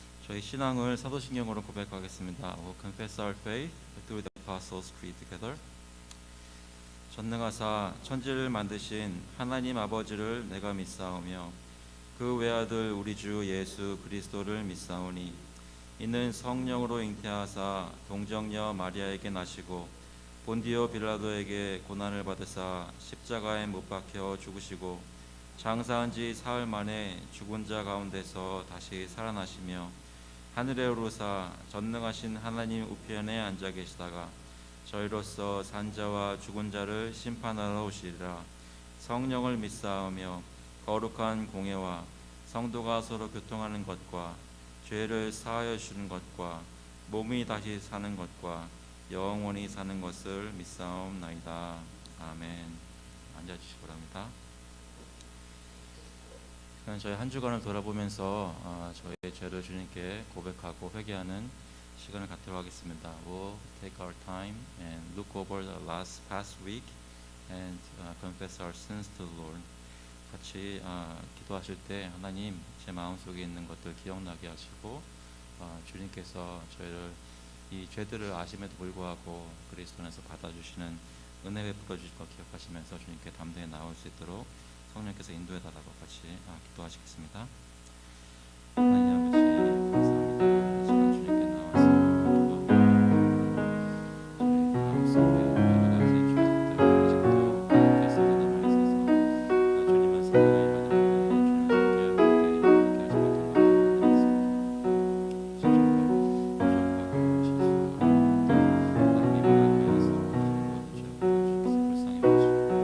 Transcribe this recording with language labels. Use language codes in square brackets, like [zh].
[ko] 저희 신앙을 사도신경으로 고백하겠습니다. [en] We'll confess our faith through the Apostles' Creed together. [ko] 전능하사 천지를 만드신 하나님 아버지를 내가 믿사오며 그 외아들 우리 주 예수 그리스도를 믿사오니 이는 성령으로 잉태하사 동정녀 마리아에게 나시고 본디오 빌라도에게 고난을 받으사 십자가에 못 박혀 죽으시고 장사한 지 사흘 만에 죽은 자 가운데서 다시 살아나시며 하늘에 오르사 전능하신 하나님 우편에 앉아 계시다가 저희로서 산자와 죽은 자를 심판하러 오시리라. 성령을 믿사오며 거룩한 공예와 성도가 서로 교통하는 것과 죄를 사하여 주는 것과 몸이 다시 사는 것과 영원히 사는 것을 믿사옵나이다. 아멘. 앉아주시기 바랍니다. 저희 한 주간을 돌아보면서 저희의 죄를 주님께 고백하고 회개하는 시간을 갖도록 하겠습니다. [en] We'll take our time and look over the past week and confess our sins to the Lord. [ko] 같이 기도하실 때 하나님 제 마음속에 있는 것들 기억나게 하시고 주님께서 저희를 이 죄들을 아심에도 불구하고 그리스도 안에서 받아주시는 은혜 베풀어 주실 것 기억하시면서 주님께 담대히 나올 수 있도록 성령께서 인도해 달라고 같이 기도하시겠습니다. 하나님 아버지 감사합니다. 이 시간 주님께 나와서 저희 마음속에 여러 가지 죄악들 아직도 계속 남아 있어서 주님만 생각하기만 하는데 주님 함께할 때 함께 하지 못한 것들이 많이 있습니다. 부족하고 실수하고 마음이 만약하여서 모든 죄악들 주께서 불쌍히 보시고